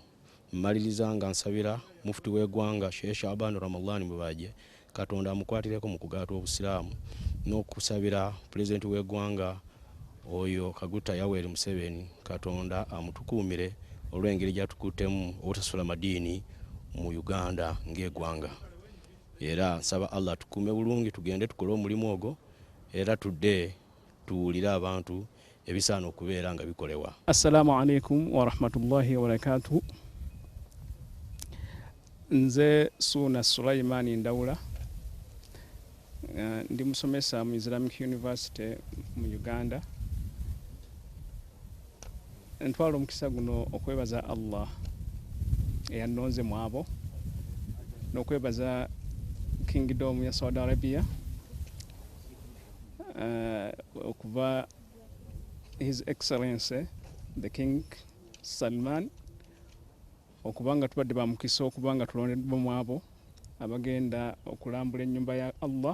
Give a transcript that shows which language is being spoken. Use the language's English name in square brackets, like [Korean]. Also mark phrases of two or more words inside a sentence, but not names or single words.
[Ganda] Mmaliriza nga nsabira mufuti w'eggwanga Sheikh Shaban Ramadhan Mubaje, Katonda amukwatireko mu kugaata obusiraamu, n'okusabira pulezidenti w'eggwanga oyo Kaguta Yoweri Museveni, Katonda amutukuumire olw'engeri gy'atukuttemu obutasula madiini mu Uganda ng'eggwanga. Era nsaba Allah tukuume bulungi, tugende tukole omulimu ogwo, era tudde tuwulire abantu ebisaana okubeera nga bikolewa. [Arabic] السلام عليكم ورحمة الله وبركاته. [Ganda] Nze Suna Sulaimani Ndawula, ndi musomesa mu Islamic University mu Uganda. Ntwala omukisa guno okwebaza Allah eyannonze mu abo, n'okwebaza Kingdom ya Saudi Arabia okuva [English] His Excellency the King [Ganda] Salman okubanga tubadde bamukisa okubanga tulondeddwa mu abo abagenda okulambula ennyumba ya Allah.